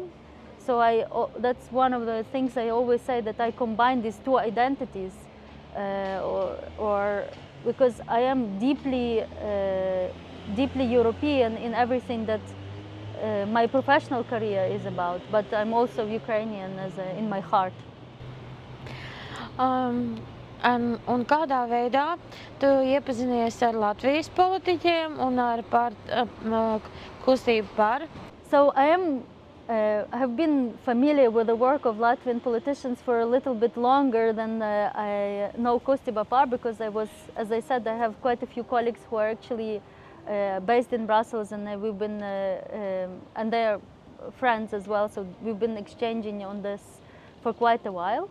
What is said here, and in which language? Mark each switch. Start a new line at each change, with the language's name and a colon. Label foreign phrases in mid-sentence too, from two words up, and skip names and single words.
English: So that's one of the things I always say, that I combine these two identities, or because I am deeply European in everything that my professional career is about, but I'm also Ukrainian in my heart.
Latvian: Un kādā veidā tu iepazinies ar Latvijas politiķiem un ar kustību par?
English: So I have been familiar with the work of Latvian politicians for a little bit longer than I know Kustībā, because as I said, I have quite a few colleagues who are actually based in Brussels, and we've been, and they're friends as well, so we've been exchanging on this for quite a while.